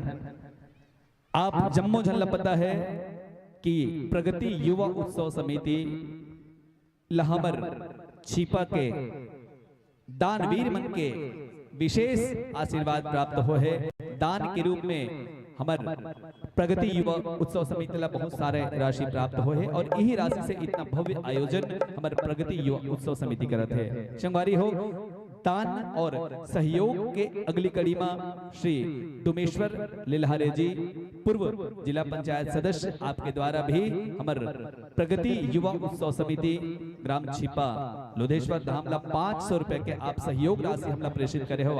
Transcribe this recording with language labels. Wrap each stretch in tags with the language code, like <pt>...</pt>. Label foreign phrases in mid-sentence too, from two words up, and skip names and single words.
<hne>आप जम्मो झल्ला पता है कि प्रगति युवा उत्सव समिति लहाबर छिपा के दानवीर मन के विशेष आशीर्वाद प्राप्त हो है। दान के रूप में हमार प्रगति युवा उत्सव समिति ला बहुत सारे राशि प्राप्त हो है और यही राशि से इतना भव्य आयोजन हमार प्रगति युवा उत्सव समिति करत है। संगवारी हो दान और सहयोग के अगली कड़ी में श्री डुमेश्वर लिलहारे जी पूर्व जिला पंचायत सदस्य आपके द्वारा भी हमार प्रगति युवा उत्सव समिति ग्राम छिपा लोधेश्वर धाम ला 500 रुपए के आप सहयोग राशि हमला प्रेषित करे हो।</hne>